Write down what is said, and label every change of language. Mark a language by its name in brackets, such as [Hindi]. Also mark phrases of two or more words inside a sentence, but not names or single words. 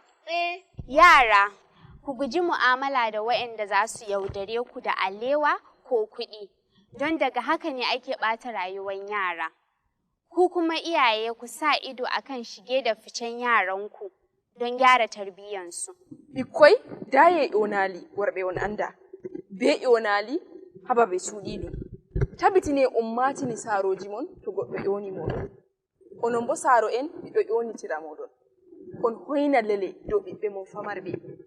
[Hausa] Yara, ku guji mu'amala da waɗanda za su yaudare ku da alewa ko kuɗi, don daga haka ne ake ɓata rayuwar yara. Ku kuma iyaye ku sa ido akan shige da ficen yaranku don gyara tarbiyyansu. [Fula] Bikkoi daye onali worɓe on anda. Be onali haba ɓe suuɗiɗo. Tabitine ummatini saroji mon to goɗɗo ƴoni moɗon. Onon bo saro en ɓiɗɗo ƴonitira moɗon. On hoyna lele dow ɓiɓɓe mon famarɓe.